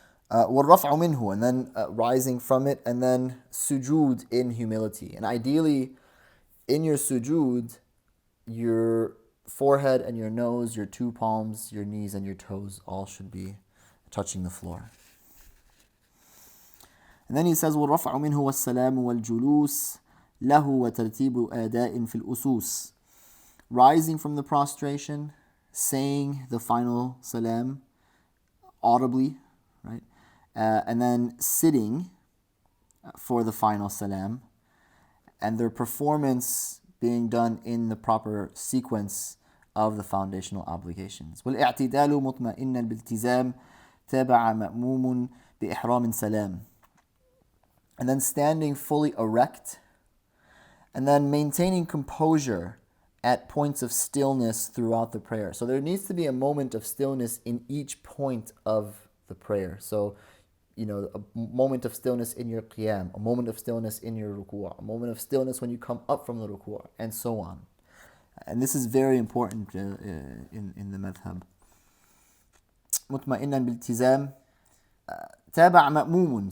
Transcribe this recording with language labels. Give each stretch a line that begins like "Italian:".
Arabic: وَالرَّفْعُ مِنْهُ,
English: and then rising from it, and then sujood in humility. And ideally, in your sujood, your forehead and your nose, your two palms, your knees and your toes all should be touching the floor. And then he says,
Arabic: وَالرَّفْعُ مِنْهُ وَالسَّلَامُ وَالْجُلُوسِ لَهُ وَتَرْتِيبُ أَدَاءٍ فِي الْأُسُوسِ.
English: Rising from the prostration, saying the final salam audibly, right? And then sitting for the final salam, and their performance being done in the proper sequence of the foundational obligations.
Arabic: وَالْاِعْتِدَالُ مُطْمَئِنًّا بِالْتِزَامِ تَابَعَ مَأْمُومٌ بِإِحْرَامٍ سَلَامٍ.
English: And then standing fully erect, and then maintaining composure at points of stillness throughout the prayer. So there needs to be a moment of stillness in each point of the prayer. So, a moment of stillness in your qiyam, a moment of stillness in your ruku', a moment of stillness when you come up from the ruku', and so on. And this is very important in the madhhab.
Arabic: مطمئنا بالتزام تابع مأموم.